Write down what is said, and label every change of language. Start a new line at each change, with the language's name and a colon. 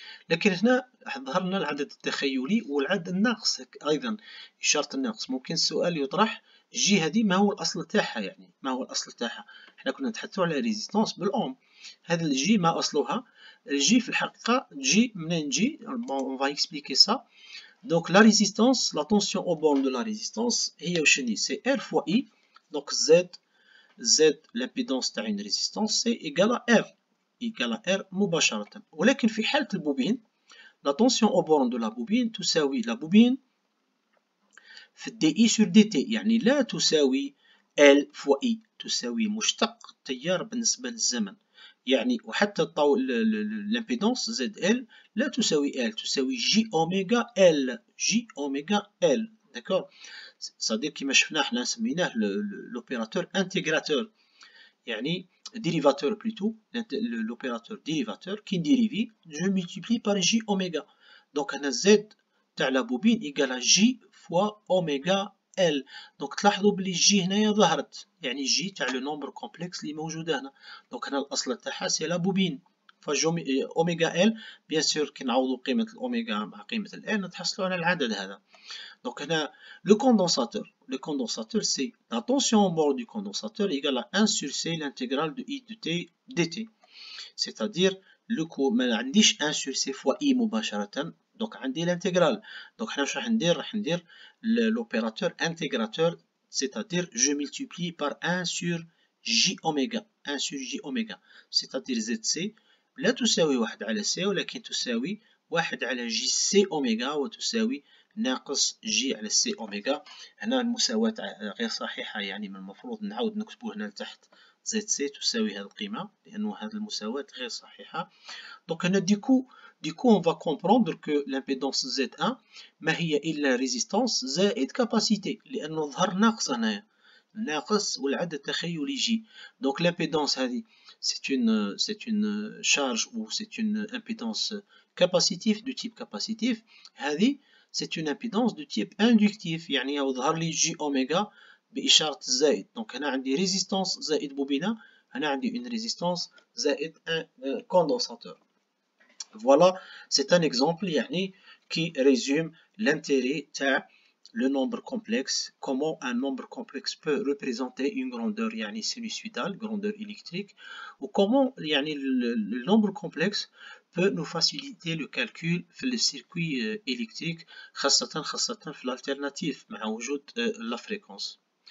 Arabic: لكن هنا ظهر لنا العدد التخيلي والعدد الناقص أيضا، إشارة الناقص. ممكن السؤال يطرح جي هذه ما هو الأصل تاعها؟ يعني ما هو الأصل تاعها؟ احنا كنا نتحدثوا على ريزيستانس بالأوم، هذا الجي ما أصلها؟ الجي في الحقيقة جي منين تجي؟
French: on va expliquer ça. Donc la résistance, la tension aux bornes de la résistance
Arabic: هي وشني؟
French: c'est R fois I. donc Z l'impédance تاع une résistance c'est égal à R مباشرة.
Arabic: ولكن في حالة البوبين
French: la tension aux bornes de la bobine
Arabic: تساوي la bobine في DI sur DT، يعني لا تساوي L fois I، تساوي مشتق التيار بالنسبة للزمن. يعني وحتى الامبيدانس ZL لا تساوي L، تساوي J أوميغا L، J أوميغا L. داكور. صديق كما شفنا حنا سميناه
French: l'opérateur intégrateur، يعني dérivateur plutôt، l'opérateur dérivateur qui dérive je multiplie par J أوميغا. donc هنا Z تاع لا بوبين إيكال J fois أوميغا L.
Arabic: donc تلاحظوا بلي جي هنايا ظهرت، يعني جي تاع لو نومبر كومبلكس اللي موجودة هنا. donc هنا الأصل تاعها سي لا بوبين أوميغا L. بيان سور كي نعوضو قيمة الأوميغا مع قيمة ال L نتحصلو على العدد هذا.
French: donc هنا le condensateur c'est la tension au bord du condensateur égale à 1 sur C l'intégrale de I de T dt. c'est-à-dire le cours
Arabic: ما عنديش
French: 1 sur C fois I مباشرة، donc عندي l'intégrale.
Arabic: donc حنا واش راح ندير l'opérateur intégrateur،
French: c'est-à-dire je multiplie par 1 sur J أوميغا،
Arabic: 1 sur J أوميغا، c'est-à-dire ZC لا تساوي 1 على C ولكن تساوي 1 على جي سي أوميغا وتساوي ناقص جي على سي أوميغا. هنا المساواة غير صحيحة، يعني من المفروض نعاود نكتبو هنا لتحت زد سي تساوي هذه القيمة، لأنه هذه المساواة غير صحيحة. دونك هنا ديكو
French: on va comprendre que l'impédance Z1
Arabic: ما هي إلا ريزيستانس زائد كاباسيتي، لأنه ظهر ناقص هنايا، ناقص والعدد التخيلي جي.
French: دونك l'impédance هذه c'est une charge ou c'est une impédance capacitive de type capacitif. هذه c'est une impédance de type inductif، يعني يظهر لي جي أوميغا بإشارة الزائد.
Arabic: دونك هنا عندي ريزيستانس زائد بوبينة، هنا عندي
French: une résistance
Arabic: زائد un condensateur.
French: Voilà, c'est un exemple يعني qui résume l'intérêt تاع le nombre complexe, comment un nombre complexe peut représenter une grandeur sinusoïdale, grandeur électrique, ou comment le nombre complexe peut nous faciliter le calcul في le circuit électrique, خاصة في l'alternative
Arabic: مع وجود
French: la fréquence.